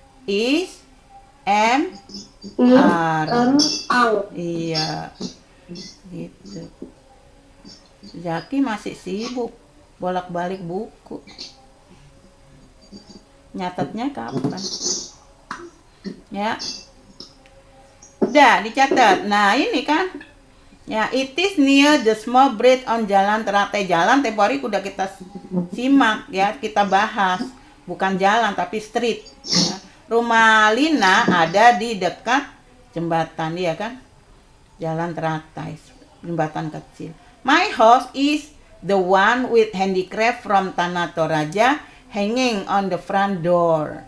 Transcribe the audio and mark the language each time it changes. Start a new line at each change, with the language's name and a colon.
Indonesian: Is, M, R. Iya. Gitu. Zaki masih sibuk bolak-balik buku. Nyatetnya kapan? Ya. Udah dicatat. Nah, ini kan Ya,
English: it is near the small bridge on jalan teratai.
Indonesian: Jalan tempo hari udah kita simak ya, kita bahas. Bukan jalan tapi street. Ya. Rumah Lina ada di dekat jembatan, ya kan? Jalan teratai, jembatan kecil.
English: My house is the one with handicraft from Tanah Toraja hanging on the front door.